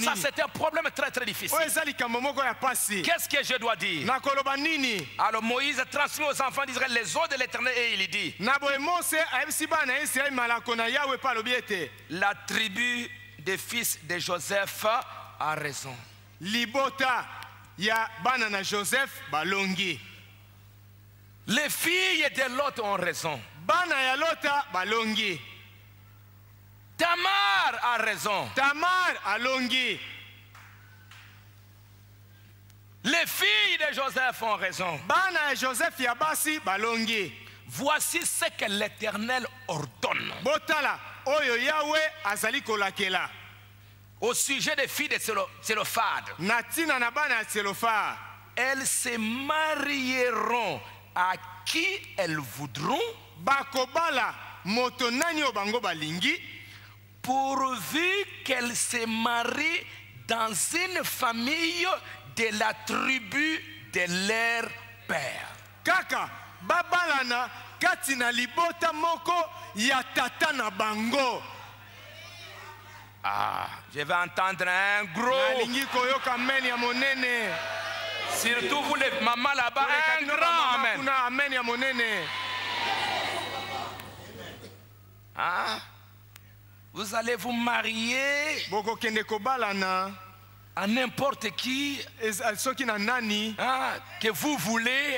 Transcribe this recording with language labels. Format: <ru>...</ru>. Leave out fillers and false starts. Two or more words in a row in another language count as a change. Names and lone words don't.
<fr>Ça c'est un problème très très difficile. Qu'est-ce que je dois dire? Alors Moïse transmet aux enfants d'Israël les ordres de l'Éternel et il dit, la tribu des fils de Joseph a raison.</fr> <ln>Ya bana na Joseph balongi.</ln> <fr>Les filles de Lot ont raison.</fr> <ln>Bana ya Lota balongi.</ln> <fr>Tamar a raison.</fr> <ln>Tamar alongi.</ln> <fr>Les filles de Joseph ont raison.</fr> <ln>Bana ya Joseph ya basi balongi.</ln> <fr>Voici ce que l'Éternel ordonne.</fr> <ln>Botala oyo Yahweh azali kolakela.</ln> <fr>Au sujet des filles de Tsélophad, elles se marieront à qui elles voudront, pourvu qu'elles se marient dans une famille de la tribu de leur père.</fr> <ln>Kaka babalana katina libota moko ya tata na bango. Ah,</ln> <fr>je vais entendre un gros. Surtout vous les mamans là-bas, un grand amen. Ah, vous allez vous marier à n'importe qui que vous voulez.</fr>